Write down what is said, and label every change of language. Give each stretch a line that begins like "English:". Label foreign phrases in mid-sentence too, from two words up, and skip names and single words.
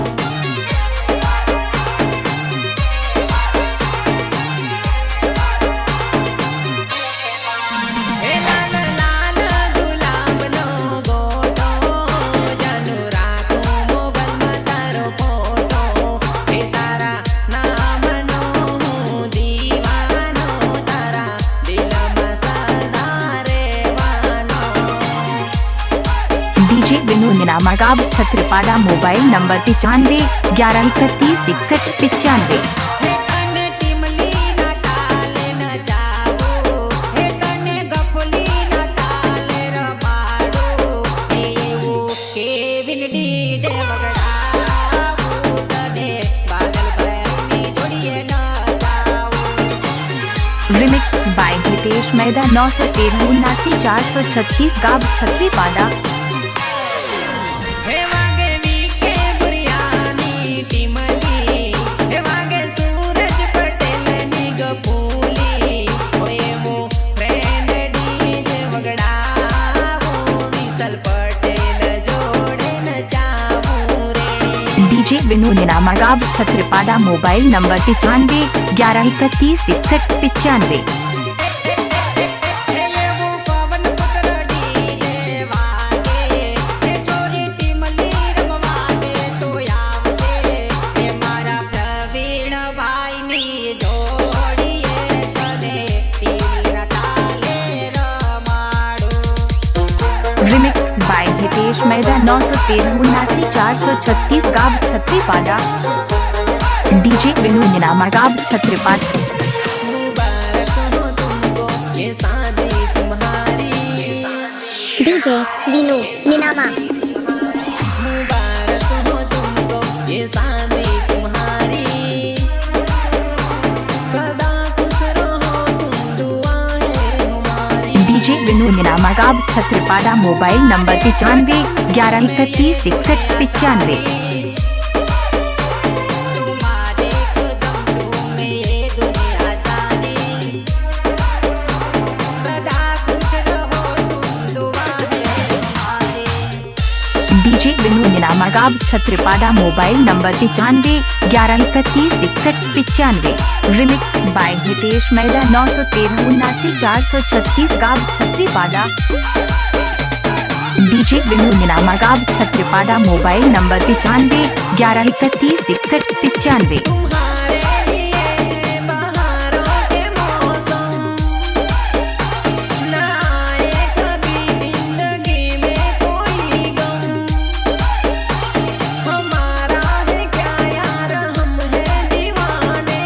Gujarati: હે લાલ લાલ ગુલાબનો ગોટો જાનું રાખું મોબાઈલમાં તારો ફોટો હે તારા નામનો હું દીવાનો તારા દિલમાં સદા રહેવાનો
Hindi: डीजे विनू निनामा गाब छत्रीपाड़ा
English: mobile number
Hindi: 95 11 31 61 95।
Gujarati: હે તને ટીમલીના તાલે ન જાવું હે તને ગફલીના તાલે રમાડું હે એવું કેવિન ડીજે વગડાવું તને બાદલભાઈની જોડીએ ન જાવું
English: remix by
Hindi: हितेश मैदा 913 79 436 गाब छत्रीपाड़ा
Gujarati: હે વાગે વીકે બુરિયાની ટીમલી હે વાગે સૂરજ પટેલની ગફૂલી હોય હું ફ્રેન્ડ ડીજે વગડાવું વિસલ પટેલ જોડે ન જાવું રે
Hindi: डीजे विनू निनामा गाब छत्रीपाड़ा
English: mobile number
Hindi: 95 11 31 61 95।
Gujarati: હે એવું પવન પુત્ર ડીજે વાગે હે ચોરી ટીમલી રમવાને તો આવજે હે મારા પ્રવીણભાઈની જોડીએ તને ટીમલીના તાલે રમાડું
English: remix by
Hindi: हितेश मैदा 913 79 436 गाब छत्रीपाड़ा डीजे विनू निनामा गाब छत्रीपाड़ा मुबारक हो तुमको ये शादी तुम्हारी डीजे विनू निनामा मुबारक हो तुमको ये शादी तुम्हारी सदा खुश रहो तुम दुआ है हमारी डीजे विनू निनामा गाब छत्रीपाड़ा
English: mobile number
Hindi: 95 11 31 61 95। तुम्हारे कदम चूमे ये दुनिया सारी सदा खुश रहो तुम दुआ है हमारी डीजे विनू निनामा गाब छत्रीपाड़ा
English: mobile number
Hindi: 95 11 31 61 95।
English: remix by
Hindi: हितेश मैदा 913 79 436 गाब छत्रीपाड़ा डीजे विनू निनामा गाब छत्रीपाड़ा
English: mobile number
Hindi: 95 11 31 61 95। तुम्हारे लिए बहारों के मौसम न आए कभी जिंदगी में कोई गम हमारा है क्या यार हम है दीवाना